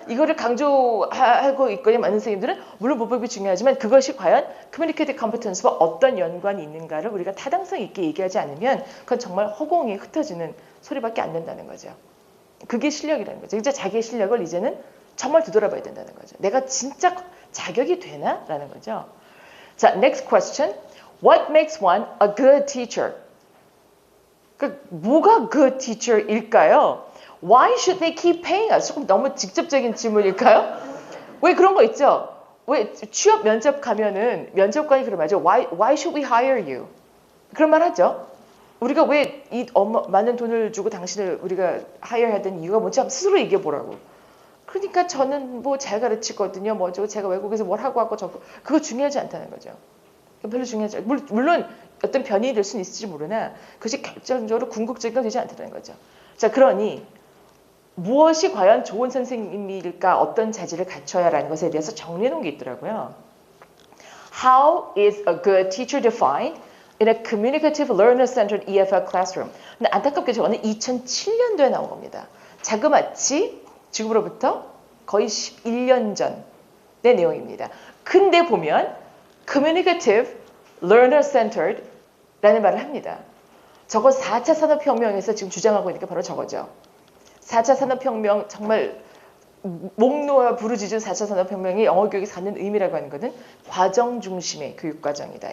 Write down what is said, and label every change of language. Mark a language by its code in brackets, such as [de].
[ko] 이거를 강조하고 있거든요. 많은 선생님들은 물론 문법이 중요하지만 그것이 과연 커뮤니케이티브 컴피턴스와 어떤 연관이 있는가를 우리가 타당성 있게 얘기하지 않으면 그건 정말 허공에 흩어지는 소리밖에 안 된다는 거죠. 그게 실력이라는 거죠. 이제 자기의 실력을 이제는 정말 되돌아봐야 된다는 거죠. 내가 진짜 자격이 되나? 라는 거죠. 자, [en] next question. What makes one a good teacher? [ko] 그 뭐가 good teacher일까요? [en] Why should they keep paying us? [ko] 조금 너무 직접적인 질문일까요? 왜 그런 거 있죠? 왜 취업 면접 가면은 면접관이 그런 말이죠. [en] Why should we hire you? [ko] 그런 말 하죠. 우리가 왜 이 많은 돈을 주고 당신을 우리가 hire 해야 되는 이유가 뭔지 한번 스스로 얘기해 보라고. 그러니까 저는 뭐 잘 가르치거든요. 뭐 저거 제가 외국에서 뭘 하고 저거 그거 중요하지 않다는 거죠. 별로 중요하지 않아요. 물론 어떤 변이 될 수는 있을지 모르나 그것이 결정적으로 궁극적인 되지 않다는 거죠. 자, 그러니 무엇이 과연 좋은 선생님일까? 어떤 자질을 갖춰야라는 것에 대해서 정리해 놓은 게 있더라고요. [en] How is a good teacher defined in a communicative learner-centered EFL classroom? [ko] 근데 안타깝게 저거는 2007년도에 나온 겁니다. 자그마치 지금으로부터 거의 11년 전의 내용입니다. 근데 보면 [en] communicative learner-centered [ko] 라는 말을 합니다. 저거 4차 산업혁명에서 지금 주장하고 있는 게 바로 저거죠. 4차 산업혁명 정말 목 놓아 부르짖은 4차 산업혁명이 영어교육이 갖는 의미라고 하는 것은 과정 중심의 교육과정이다.